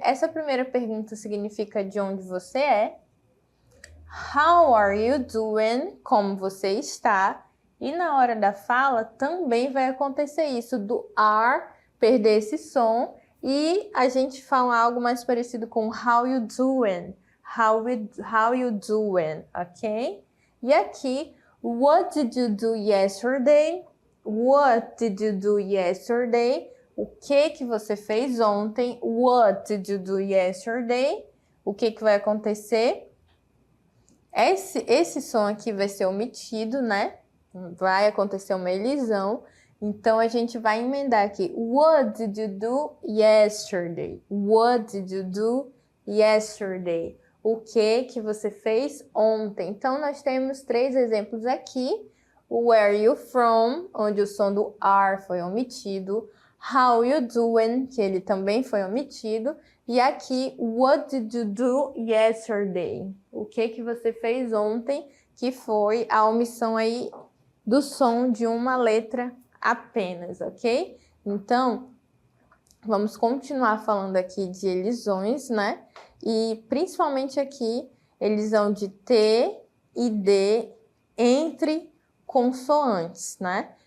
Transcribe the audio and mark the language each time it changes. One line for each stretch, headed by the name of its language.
Portuguese: Essa primeira pergunta significa de onde você é.
English: How are you doing?
Portuguese: Como você está? E na hora da fala também vai acontecer isso, do are perder esse som e a gente fala algo mais parecido com
English: how you doing? How you doing? Ok?
Portuguese: E aqui,
English: what did you do yesterday? What did you do yesterday?
Portuguese: O que você fez ontem?
English: What did you do yesterday?
Portuguese: O que vai acontecer? Esse som aqui vai ser omitido, né? Vai acontecer uma elisão. Então, a gente vai emendar aqui.
English: What did you do yesterday? What did you do yesterday?
Portuguese: O que você fez ontem? Então, nós temos 3 exemplos aqui.
English: Where are you from?
Portuguese: Onde o som do are foi omitido.
English: How you doing?
Portuguese: Que ele também foi omitido. E aqui,
English: what did you do yesterday?
Portuguese: O que você fez ontem? Que foi a omissão aí do som de uma letra apenas, ok? Então, vamos continuar falando aqui de elisões, né? E principalmente aqui, elisão de T e D entre consoantes, né?